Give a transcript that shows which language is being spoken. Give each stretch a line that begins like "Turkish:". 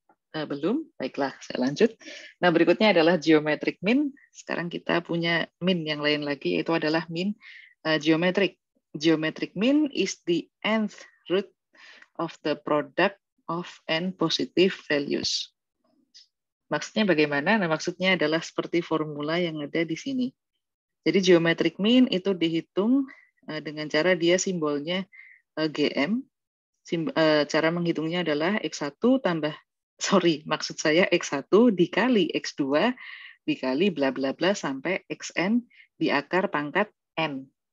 Indonesian: Belum? Baiklah, saya lanjut. Nah, berikutnya adalah geometric mean. Sekarang kita punya mean yang lain lagi, yaitu adalah mean geometric.
English: Geometric mean is the nth root of the product of n positive values.
Indonesian: Maksudnya bagaimana? Nah, maksudnya adalah seperti formula yang ada di sini. Jadi geometric mean itu dihitung dengan cara dia simbolnya GM. Cara menghitungnya adalah X1 tambah, maksud saya X1 dikali X2 dikali bla bla bla sampai Xn di akar pangkat N.